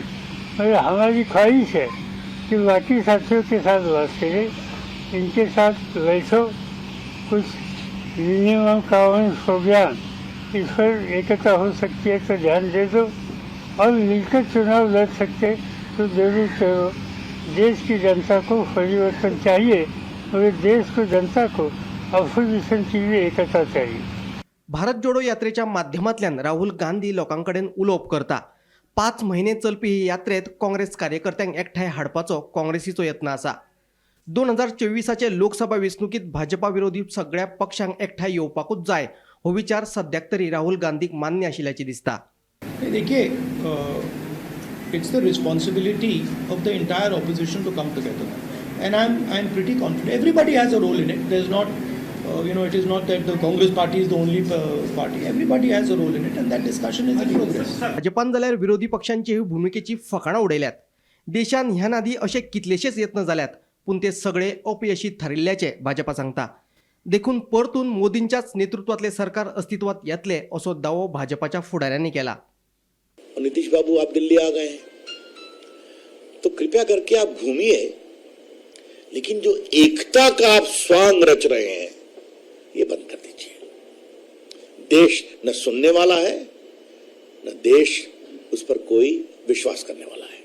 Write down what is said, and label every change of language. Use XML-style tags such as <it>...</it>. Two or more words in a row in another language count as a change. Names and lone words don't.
<hi>मगर हमारी ख्वाहिश है कि बाकी साथियों के साथ बात करें, इनके साथ बैठो, कुछ</hi> <en>minimum common program</en> <hi>इस पर एकता हो सकती है तो ध्यान दे दो और मिलकर चुनाव लड़ सकते तो जरूर करो। देश की जनता को परिवर्तन चाहिए, मगर देश को जनता को अपोजिशन की भी एकता चाहिए।</hi> <kok>भारत जोडो यात्रेच्या माध्यमांतल्यान राहुल गांधी लोकांकडेन उलोवप करता। 5 महिने चलपी ही यात्रेत काँग्रेस कार्यकर्त्यांक एकठांय हाडपाचो काँग्रेसीचो यत्न आसा। 2024चे लोकसभा वेंचणुकीत भाजपा विरोधी सगळ्या पक्षांक एकठांय येवपाकूच जाय हो विचार सद्याक तरी राहुल गांधीक मान्य आशिल्ल्याचे दिसता।</kok> <hi>देखिए,</hi> <en>it's the responsibility of the entire opposition to come together, and I'm pretty confident everybody has a role in it. There's not it is not that the Congress party is the only party. Everybody has a role in it, and that discussion is in progress.</en> <kok>भाजपान जाल्यार विरोधी पक्षांची भूमिकेची फकाणां उडयल्यात। देशान ह्या आदी असे कितलेशेच यत्न जाल्यात, पूण ते सगळे अपयशी थारिल्ल्याचे भाजपा सांगता. देखून परतून मोदींच्याच नेतृत्वातले सरकार अस्तित्वात येतले असो दावो भाजपाच्या फुडाऱ्यांनी केला.</kok> <hi>नीतीश बाबू आप दिल्ली आ गए हैं तो कृपया करके आप घूमिए, लेकिन जो एकता का आप स्वांग रच रहे हैं ये बंद कर दीजिए. देश न सुनने वाला है न देश उस पर कोई विश्वास करने वाला है.</hi>